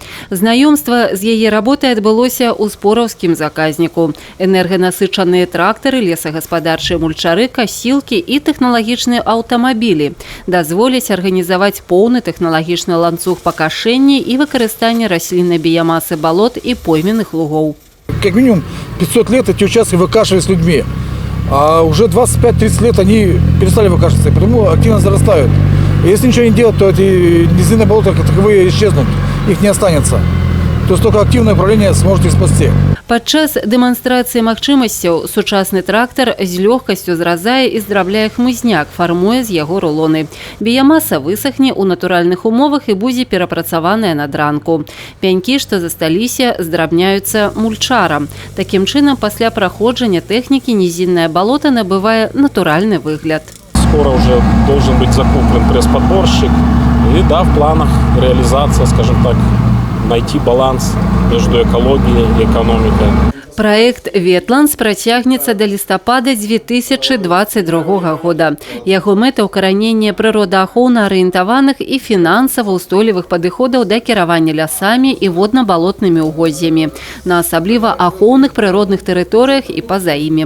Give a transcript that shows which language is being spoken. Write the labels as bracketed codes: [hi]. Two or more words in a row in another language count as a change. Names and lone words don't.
[be] Знаёмства з яе работай адбылося ў спораўскім заказніку. Энерганасычаныя трактары, лесагаспадарчыя мульчары, касілкі і тэхналагічныя аўтамабілі дазволяць арганізаваць поўны тэхналагічны ланцуг пакашэння і выкарыстання расліннай біямасы балот і пойменных лугоў. [ru] Как минимум 500 лет эти участки выкашивались людьми. А уже 25-30 лет они перестали выкашиваться, и потому активно зарастают. И если ничего не делать, то эти низинные болота как таковые исчезнут, их не останется. То есть только активное управление сможет их спасти. [be] Падчас дэманстрацыі магчымасцяў сучасны трактар з лёгкасцю зразае і здрабляе хмызняк, фармуе з яго рулоны. Біямаса высахне ў натуральных умовах і будзе перапрацаваная на дранку. Пянькі, што засталіся, здрабняюцца мульчарам. Такім чынам, пасля праходжання тэхнікі нізіннае балота набывае натуральны выгляд. [ru] Скоро уже должен быть закуплен пресс-подборщик. И да, в планах реализация, скажем так, найти баланс между экологией и экономикой. [be] Праект «Ветландс» працягнецца да лістапада 2022 года. Яго мэта – укараненне прыродаахоўна-арыентаваных і фінансава ўстойлівых падыходаў да кіравання лясамі і водна-балотнымі угоддзямі на асабліва ахоўных прыродных тэрыторыях і па-за імі.